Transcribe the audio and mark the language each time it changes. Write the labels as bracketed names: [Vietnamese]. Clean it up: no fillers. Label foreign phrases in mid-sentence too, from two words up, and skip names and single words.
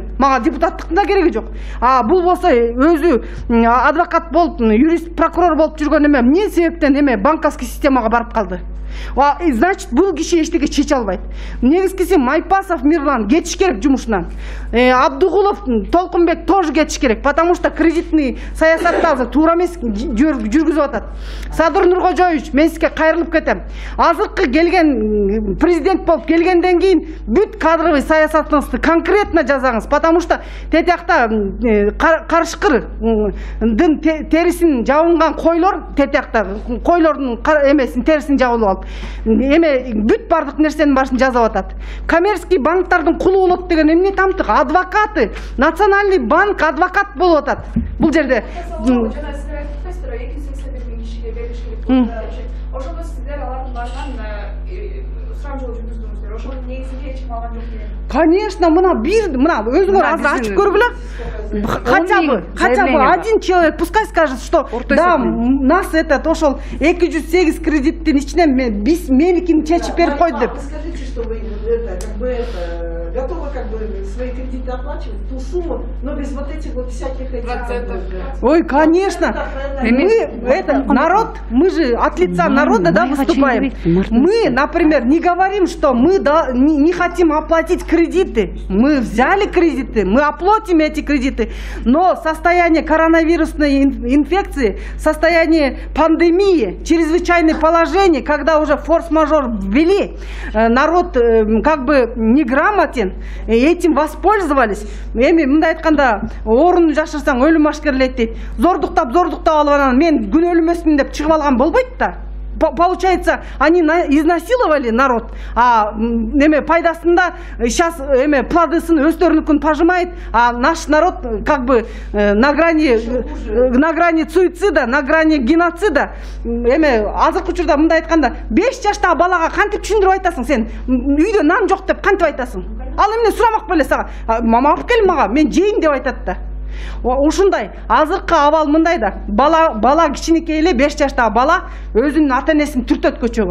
[Kyrgyz] Мага депутаттыктын да кереги жок. Бул болсо өзү адвокат болуп, юрист, прокурор болуп жүргөн эме эмне себептен эме банковский системага барып калды? Значит, бул киши эчтеке чече албайт. Негизгиси Майпасов Мирлан кетиш керек жумушунан. Абдугулов, Толкунбек тоже кетиш керек, [Russian] потому что кредитный [Kyrgyz] саясатты азыр туура эмес жүргүзүп атат. Садыр Нуркожоев Нуркожоевич, мен сизге кайрылып кетем. Азыркы келген президент болуп келгенден кийин бүт кадровый саясатыңызды конкретно жазаңыз, [Russian] потому что [Kyrgyz] тетиякта карышкырдын терисин жабынган койлор, тетиякта койлордун эмесин терисин жабылып алып, эме бүт бардык нерсенин башын жазып атат. Коммерческий банктардын кулу болот деген эмне тамтык? [Russian] Адвокаты, Национальный банк [Kyrgyz] адвокат болуп атат. Бул жерде жана сиздер айттыңыздар 281 кишиге бериш керек болду. Ошондо сиздер алардын баарынан сурам жол жүргүздүңүздөр. Ошонун негизинде эч ким алган жок деген. Конечно, мына өзүңөр азыр ачып көргүлө. [Russian] Хотя бы один человек пускай скажет, что да, нас [Kyrgyz] ошол 208 кредиттин ичинен меникин чечип берип койду деп. [Russian] Скажите, что вы готовы свои кредиты оплачивать, ту сумму, но без вот этих вот всяких процентов. Ой, конечно. Народ, мы же от лица народа, да, выступаем. Мы, например, не говорим, что мы не хотим оплатить кредиты. Мы взяли кредиты, мы оплатим эти кредиты. Но состояние коронавирусной инфекции, состояние пандемии, чрезвычайное положение, когда уже форс-мажор ввели, народ как бы неграмотен, этим воспользовались. [Kyrgyz] Эми мындай айтканда, орун жашырсаң өлүм ашкерлейт дейт. Зордуктап алып анан мен күн өлмөсүн деп чыгып алган болбойт да. [Russian] Получается, они изнасиловали народ, а пайдасында сейчас [Kazakh] плодысын өздерінікін [Russian] пожимает, а наш народ как бы на грани суицида, на грани геноцида. [Kyrgyz] Азыркы учурда мындай айтканда, 5 жаштагы балага кантип түшүндүрүп айтасың сен? Үйдө нан жок деп кантип айтасың? Ал эмне сурамак беле сага? Мама алып кел мага, мен жейин деп айтат да. Ушундай азыркы абал мындай да, бала кичинекей эле 5 жаштагы бала өзүнүн ата-энесин түртөт көчөгө.